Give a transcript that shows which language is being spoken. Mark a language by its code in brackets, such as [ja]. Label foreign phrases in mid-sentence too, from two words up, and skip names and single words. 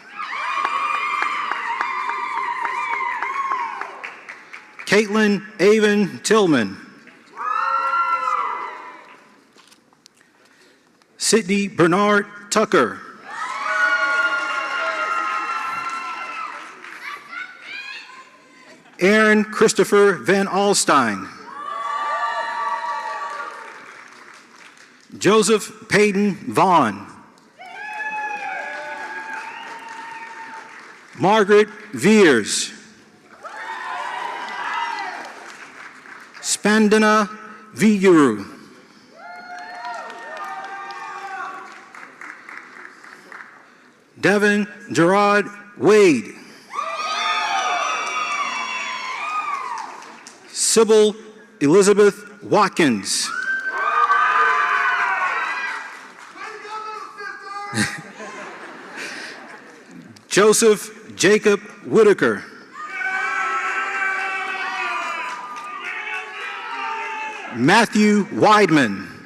[en] Caitlin Avon Tillman. Sydney Bernard Tucker. Aaron Christopher Van Alstyne. Joseph Payton Vaughn. Margaret Veers. Spandana Viguru. Devin Gerard Wade. Sybil Elizabeth Watkins. Joseph Jacob Whitaker. Matthew Weidman.